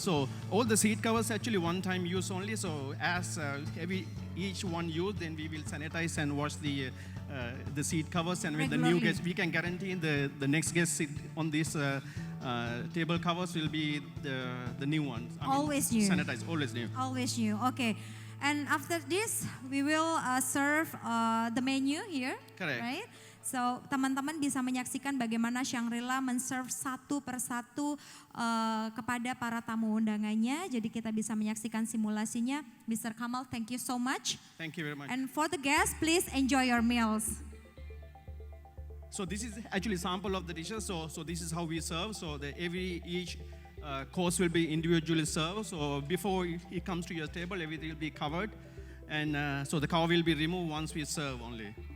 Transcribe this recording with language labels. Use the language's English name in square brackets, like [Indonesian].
[English] So all the seat covers actually one-time use only. So as each one used, then we will sanitize and wash the seat covers. And when the new Regularly. guest, we can guarantee the next guest sit on this table covers will be the new ones. Always new. Sanitized, always new. Always new. Okay. And after this, we will serve the menu here. Correct. Right? [Indonesian] So, teman-teman bisa menyaksikan bagaimana Shangri-La men-serve satu persatu kepada para tamu undangannya. Jadi kita bisa menyaksikan simulasinya. [English] Mr. Kamal, thank you so much. Thank you very much. And for the guests, please enjoy your meals. So this is actually sample of the dishes. So this is how we serve. So each course will be individually served. So before it comes to your table, everything will be covered, and so the cover will be removed once we serve only.